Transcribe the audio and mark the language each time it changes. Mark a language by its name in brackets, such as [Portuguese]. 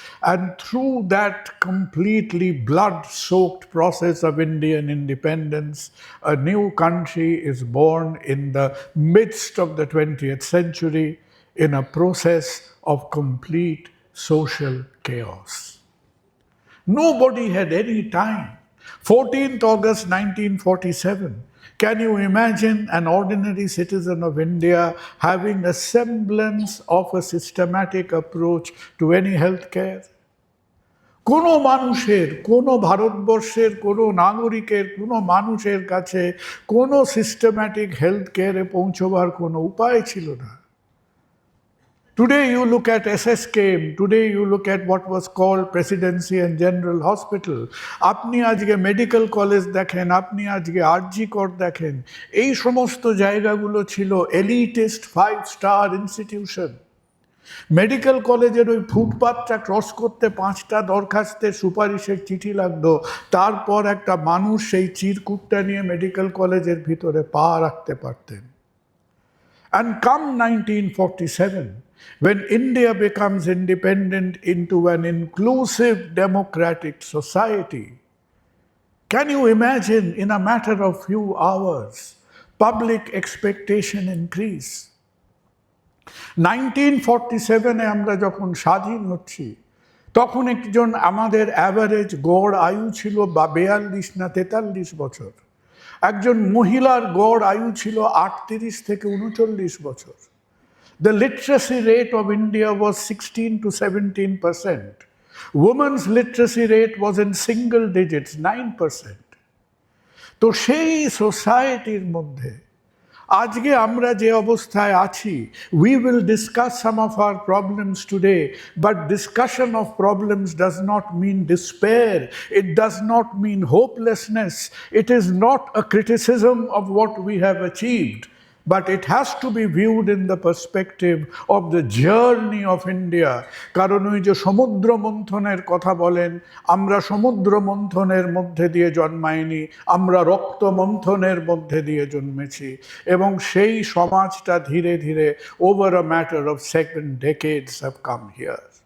[English] And through that completely blood-soaked process of Indian independence, a new country is born in the midst of the 20th century in a process of complete social chaos. Nobody had any time. 14th August 1947. Can you imagine an ordinary citizen of India having a semblance of a systematic approach to any health care? [Bangla] কোনো মানুষের, কোনো ভারতবর্ষের কোনো নাগরিকের, কোনো মানুষের কাছে কোনো সিস্টেম্যাটিক হেলথ কেয়ারে পৌঁছবার কোনো উপায় ছিল না। [English] Today you look at SSKM, today you look at what was called Presidency and General Hospital. [Bangla] আপনি আজকে মেডিকেল কলেজ দেখেন, আপনি আজকে আরজি কর দেখেন, এই সমস্ত জায়গাগুলো ছিল এলিটিস্ট 5-স্টার ইনস্টিটিউশন। মেডিকেল কলেজের ওই ফুটপাথটা ক্রস করতে 5টা দরখাস্তের সুপারিশের চিঠি লাগতো, তারপর একটা মানুষ সেই চিরকুটটা নিয়ে মেডিকেল কলেজের ভিতরে পা রাখতে পারতেন। [English] And come 1947, when India becomes independent into an inclusive democratic society, can you imagine in a matter of few hours, public expectation increase? [Bangla] 1947-এ আমরা যখন স্বাধীন হচ্ছি, তখন একজন আমাদের অ্যাভারেজ গড় আয়ু ছিল 42 না 43 বছর। একজন মহিলার গড় আয়ু ছিল 38 থেকে 39 বছর। [English] The literacy rate of India was 16 to 17%. Women's literacy rate was in single digits, 9%. [Bangla] তো সেই সোসাইটির মধ্যে আজকে আমরা যে অবস্থায় আছি, [English] we will discuss some of our problems today, but discussion of problems does not mean despair, it does not mean hopelessness, it is not a criticism of what we have achieved, but it has to be viewed in the perspective of the journey of India. [Bangla] কারণ ওই যে সমুদ্র মন্থনের কথা বলেন, আমরা সমুদ্র মন্থনের মধ্যে দিয়ে জন্মাইনি, আমরা রক্ত মন্থনের মধ্যে দিয়ে জন্মেছি, এবং সেই সমাজটা ধীরে ধীরে [English] over a matter of 7 decades have come here.